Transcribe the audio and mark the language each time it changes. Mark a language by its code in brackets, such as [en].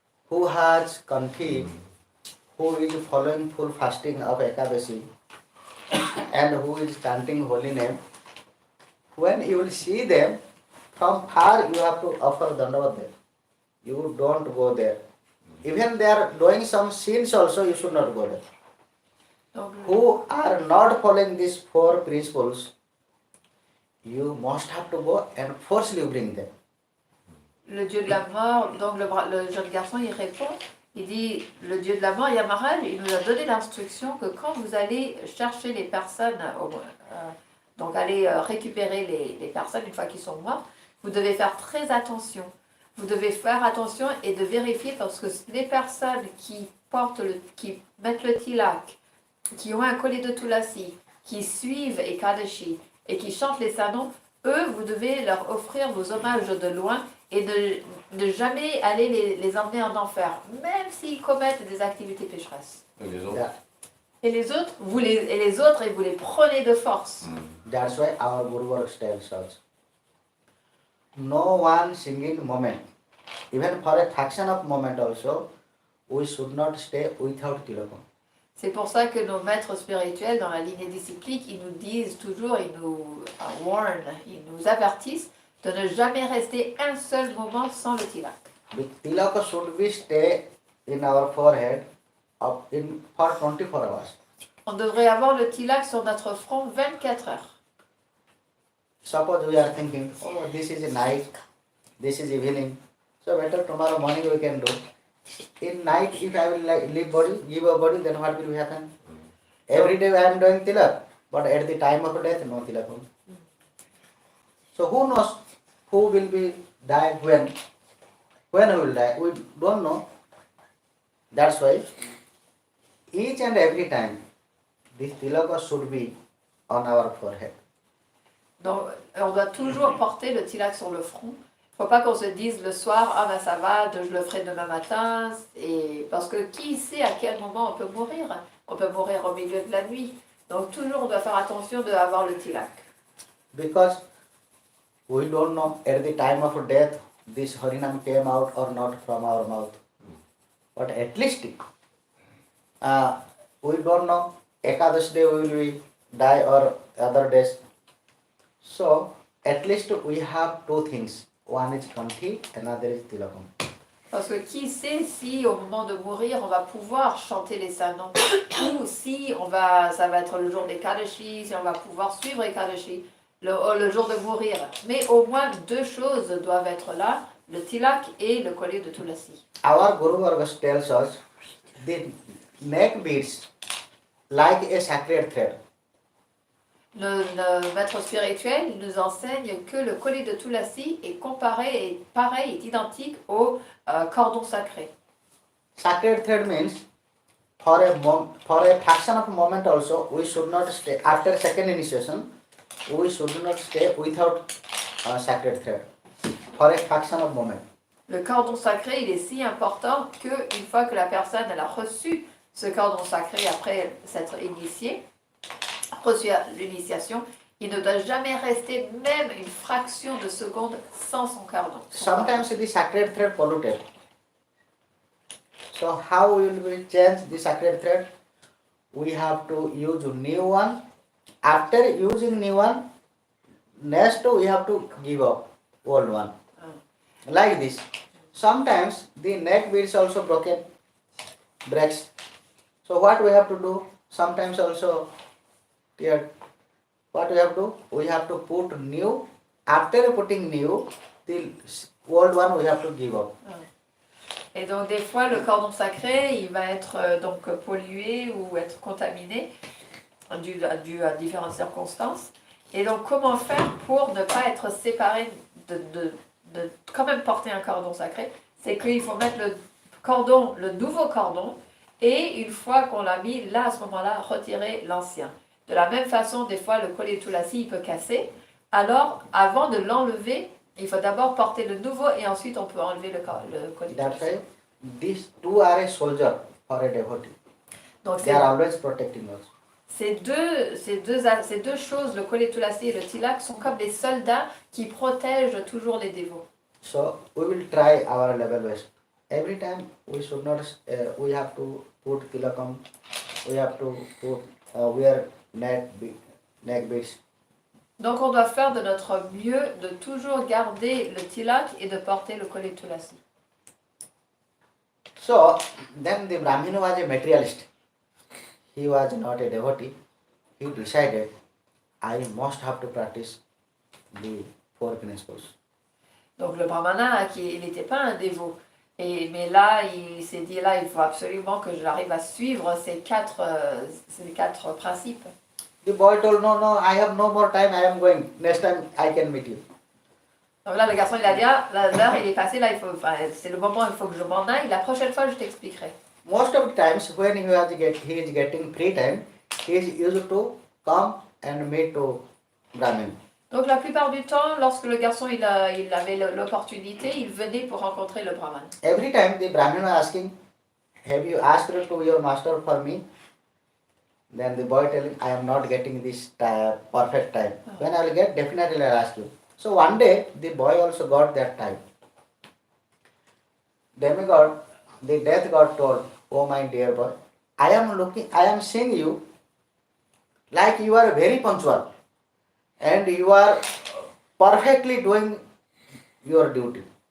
[en] who has Kanthi, who is following full fasting of Ekadashi, and who is chanting holy name, when you will see them, from far you have to offer Dandavat there. You don't go there. Even they are doing some sins also, you should not go there. [fr] Donc, [en] Who are not following these four principles, you must have to go and forcefully bring them. [fr] le dieu de la mort, donc le jeune garçon, il répond, il dit, le dieu de la mort, Yamaraj, il nous a donné l'instruction que quand vous allez chercher les personnes, donc aller récupérer les personnes une fois qu'ils sont morts, vous devez faire très attention. Vous devez faire attention et de vérifier parce que les personnes qui qui mettent le tilak, qui ont un collier de tulasi, qui suivent Ekadashi et qui chantent les sanos, eux, vous devez leur offrir vos hommages de loin et de jamais aller les emmener en enfer, même s'ils commettent des activités pécheresses. Et les autres? [en] Yeah. [fr] Et les autres, vous les prenez de force. [en] That's why our Guru Varga tells us, no one single moment, even for a fraction of moment also, we should not stay without tilakam. [fr] C'est pour ça que nos maîtres spirituels dans la lignée disciplique, ils nous disent toujours, ils nous warn, ils nous avertissent de ne jamais rester un seul moment sans le tilak. [en] The tilaka should be stay in our forehead for 24 hours. [fr] On devrait avoir le tilak sur notre front 24 heures. [en] Suppose we are thinking, oh, this is a night, this is evening, so better tomorrow morning we can do. In night, if I will leave body, give a body, then what will happen? Every day I am doing tilak, but at the time of death, no tilak. So who knows who will be die when? When who will die? We don't know. That's why each and every time this tilaka should be on our forehead. [fr] Donc, on doit toujours porter le tilak sur le front. Il ne faut pas qu'on se dise le soir, ah ben ça va, je le ferai demain matin. Et parce que qui sait à quel moment on peut mourir? On peut mourir au milieu de la nuit. Donc toujours on doit faire attention d'avoir le tilak. [en] Because we don't know at the time of death this Harinam came out or not from our mouth. But at least we don't know Ekadash day we will die or other days. So at least we have two things. One is Kanthi, another is Tilakam. [fr] Parce que qui sait si au moment de mourir on va pouvoir chanter les saints ou si ça va être le jour des Kadashi, si on va pouvoir suivre les Kadashi le jour de mourir. Mais au moins deux choses doivent être là, le tilak et le collier de tulasi. [en] Our Guru Varga tells us the neck beads like a sacred thread. [fr] Le maître spirituel nous enseigne que le collier de tulasi est pareil, est identique au cordon sacré. [en] Sacred thread means for a fraction of a moment also we should not stay after second initiation. We should not stay without sacred thread for a fraction of a moment. [fr] Le cordon sacré, il est si important qu'une fois que la personne elle a reçu ce cordon sacré après s'être initiée, reçu l'initiation, il ne doit jamais rester même une fraction de seconde sans son cordon. [en] Sometimes the sacred thread polluted. So how will we change the sacred thread? We have to use a new one. After using new one, next we have to give up old one. Like this. Sometimes the neck beads also breaks. So what we have to do? Sometimes also here, what we have to do? We have to put new. After putting new, the old one we have to give up. [fr] Et donc des fois le cordon sacré, il va être donc pollué ou être contaminé dû à différentes circonstances. Et donc comment faire pour ne pas être séparé de quand même porter un cordon sacré? C'est qu'il faut mettre le nouveau cordon, et une fois qu'on l'a mis, là à ce moment-là, retirer l'ancien. De la même façon, des fois le collier de tulasi il peut casser. Alors avant de l'enlever, il faut d'abord porter le nouveau et ensuite on peut enlever le collier de [en] That's [fr] tulasi. [en] why these two are a soldier for a devotee. [fr] Donc [en] They are always protecting us. [fr] ces deux choses, le collier de tulasi et le tilak, sont comme des soldats qui protègent toujours les dévots. [en] So we will try our level best. every time we should not, we have to put tilakam, we have to put, wear neck beads. [fr] Donc on doit faire de notre mieux de toujours garder le tilak et de porter le collet tulasi. [en] So then the Brahmana was a materialist. He was not a devotee. He decided, I must have to practice the four principles. [fr] Donc le brahmana, il n'était pas un dévot. Mais là, il s'est dit, là, il faut absolument que j'arrive à suivre ces quatre principes. [en] The boy told, no, I have no more time, I am going. Next time I can meet you. [fr] Donc là, le garçon, il a dit, ah, l'heure, il est passé, là, c'est le moment, il faut que je m'en aille. La prochaine fois, je t'expliquerai. [en] Most of the times when he is getting free time, he is used to come and meet to Brahmin. [fr] Donc la plupart du temps, lorsque le garçon il avait l'opportunité, il venait pour rencontrer le brahman. [en] Every time the Brahmin was asking, have you asked to your master for me? Then the boy telling, I am not getting this perfect time. When I will get, definitely I will ask you. So one day, the boy also got that time. Demigod, the death god told, oh my dear boy, I am seeing you like you are very punctual and you are perfectly doing your duty.